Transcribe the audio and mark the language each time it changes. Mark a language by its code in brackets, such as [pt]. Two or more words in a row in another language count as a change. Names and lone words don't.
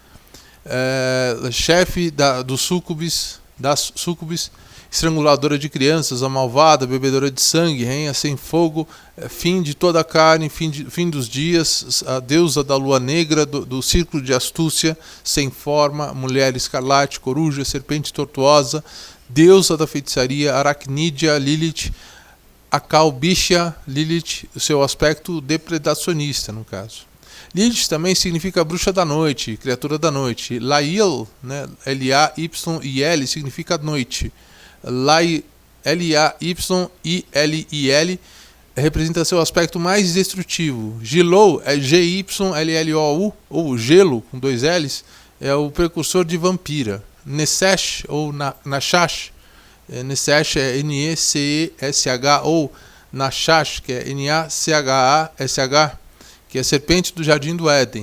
[pt] chefe das súcubes, estranguladora de crianças, a malvada, bebedora de sangue, rainha sem fogo, fim de toda a carne, fim dos dias, a deusa da lua negra, do círculo de astúcia, sem forma, mulher escarlate, coruja, serpente tortuosa, deusa da feitiçaria, aracnídea, Lilith, Akalbisha, Lilith, o seu aspecto depredacionista, no caso. Lilith também significa bruxa da noite, criatura da noite. Lail, né, L-A-Y-I-L, significa noite. L-A-Y-I-L-I-L representa seu aspecto mais destrutivo. Gilou é G-Y-L-L-O-U, ou gelo, com dois L's, é o precursor de vampira. Nesesh, ou Nashash, Nesesh é N-E-C-E-S-H, ou Nashash, que é N-A-C-H-A-S-H, que é serpente do Jardim do Éden.